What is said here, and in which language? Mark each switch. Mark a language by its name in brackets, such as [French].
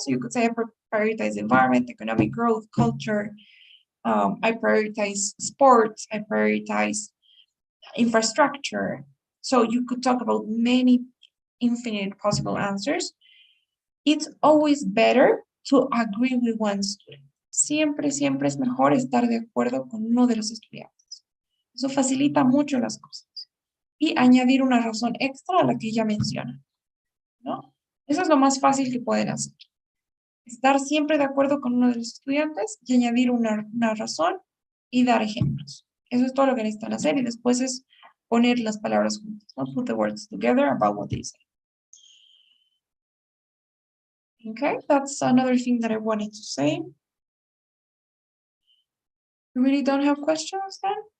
[English] So you could say I prioritize environment, economic growth, culture. I prioritize sports. I prioritize infrastructure. So you could talk about many infinite possible answers. It's always better to agree with one student. [Spanish] Siempre, siempre es mejor estar de acuerdo con uno de los estudiantes. Eso facilita mucho las cosas. Y añadir una razón extra a la que ya menciona, ¿no? Eso es lo más fácil que pueden hacer. Estar siempre de acuerdo con uno de los estudiantes y añadir una razón y dar ejemplos. Eso es todo lo que necesitan hacer y después es poner las palabras juntas, ¿no? [English] Put the words together about what they say. Okay, that's another thing that I wanted to say. You really don't have questions then?